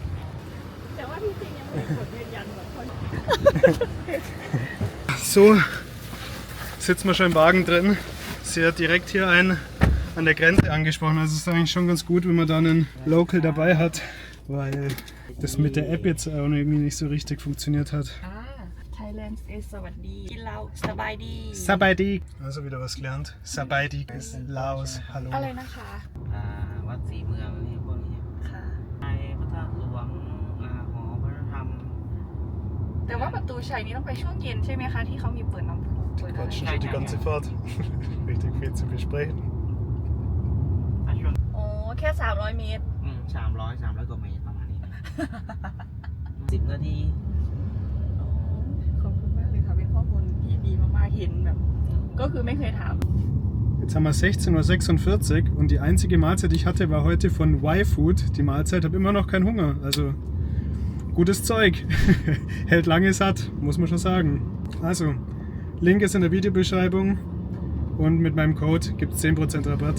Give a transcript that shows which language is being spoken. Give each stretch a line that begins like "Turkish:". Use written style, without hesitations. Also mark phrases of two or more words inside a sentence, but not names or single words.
German: So sitzen wir schon im Wagen drin. Sie hat direkt hier einen an der Grenze angesprochen. Also es ist eigentlich schon ganz gut, wenn man da einen Local dabei hat, weil das mit der App jetzt auch irgendwie nicht so richtig funktioniert hat. Thailand ist
Thai: สวัสดีที่เราสบายดี
German: Sabaidi. Also wieder was gelernt. Sabaidi ist Laos. Hallo.
Thai: อะไรนะคะ วัดศรีเมืองนี่พวกนี้ ค่ะ ในพระธาตุหลวงหอพระธรรม แต่ว่าประตูชัยนี้ต้องไปช่วงเย็นใช่ไหมคะที่เขามีเปิดน้ำพุเปิดอะไร
German: Quatschen schon die ganze Fahrt. Richtig viel zu besprechen.
Thai: ช่วง โอ้แค่300 เมตร 300 กว่าเมตรประมาณนี้นะ 10 นาที ขอบคุณมากเลยค่ะเป็นข้อมูลที่ดีมากๆเห็นแบบก็คือไม่เคยถาม
German: Jetzt haben wir 16:46 Uhr und die einzige Mahlzeit, die ich hatte, war heute von Y-Food. Die Mahlzeit, habe immer noch keinen Hunger. Also gutes Zeug. Hält lange satt, muss man schon sagen. Also, Link ist in der Videobeschreibung und mit meinem Code gibt es 10% Rabatt.